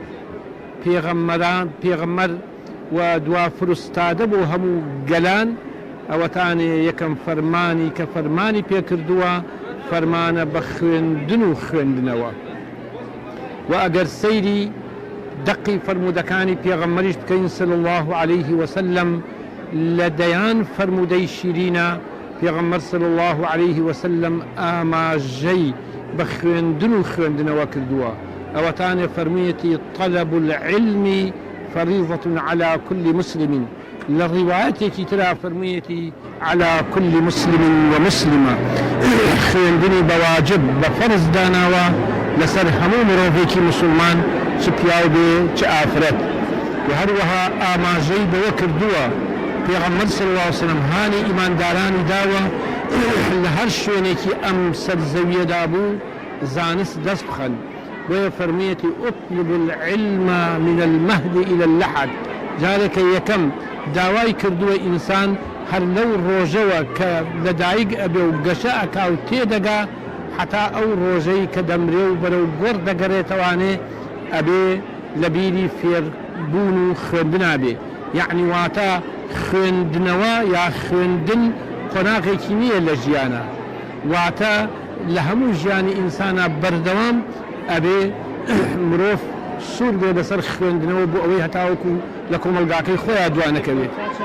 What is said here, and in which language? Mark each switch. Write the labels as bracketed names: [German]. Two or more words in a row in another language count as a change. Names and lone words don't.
[Central Kurdish] پێغەمبەر و دوا فرستادە بۆ هەموو گەلان ئەوەتانێ یەکەم فەرمانی کە فەرمانی پێکردووە فەرمانە بە خوێندن و خوێندنەوە و ئەگەر سەیری دقی فرمودەکانی پێغەمبەریش بکەین [Arabic] صلی الله عليه وسلم [Central Kurdish] لە دەیان فرمودەی شیرینە پێغەمبەر [Arabic] صلی الله عليه وسلم [Central Kurdish] ئاماژەی بە خوێندن و خوێندنەوە کردووە ئەوەتانێ فەرموویەتی [Arabic] طلب العلم فريضة على كل مسلم [Central Kurdish] للرواياتێکی ترا فەرموویەتی [Arabic] على كل مسلم ومسلمة [Central Kurdish] خوێندنی بەواجب بە فەرز داناوە لەسەر هەموو مرۆڤێکی مسلمان چ پیاو بێ چ ئافرەت و هەروەها ئاماژەی بەوە کردووە پێغەمبەر [Arabic] صلی الله عليه وسلم [Central Kurdish] هانی ئیماندارانی داوە لە هەر شوێنێکی ئەم سەرزەویەدا بوو زانست دەست بخەن بۆیە فەرموویەتی [Arabic] اطلب العلم من المهد إلى اللحد [Central Kurdish] جارێکە یەکەم داوای کردووە ئینسان هەر لەو ڕۆژەوە کە لەدایک ئەبێ و گەشە ئەکا و تێدەگا حتا ئەو ڕۆژەی کە دەمرێ و بەرەو گۆڕ دەگەڕێتەوانێ ئەبێ لە بیری فێربوون و خوێندنا بێ یعنی واتە خوێندنەوە یا خوێندن قۆناغێکی نییە لە ژیانە واتە لە هەموو ژیانی ئینسانە بەردەوام ئەبێ مرۆڤ سوور بێ لەسەر خوێندنەوە بۆ ئەوەی هەتاوەکو لە کۆمەلگاکەی خۆیان دوانەکەوێت